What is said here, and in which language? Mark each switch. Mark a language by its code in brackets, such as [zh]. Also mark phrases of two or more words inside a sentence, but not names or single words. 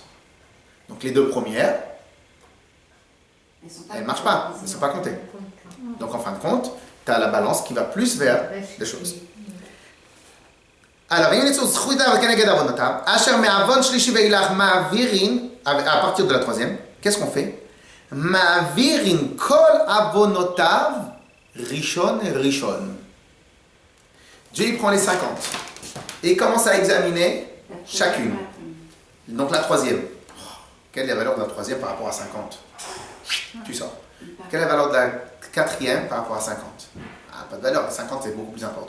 [fr] Donc les deux premières, elles ne marchent pas, elles ne sont pas comptées. Donc en fin de compte, tu as la balance qui va plus vers des choses. Alors, à partir de la troisième, qu'est-ce qu'on fait? [he] מעבירין כל עוונותיו ראשון ראשון. [fr] Dieu il prend les 50 et il commence à examiner chacune. Donc la troisième. Quelle est la valeur de la troisième par rapport à 50? Tu sors. Quelle est la valeur de la quatrième par rapport à 50? Ah, pas de valeur, la 50 c'est beaucoup plus important.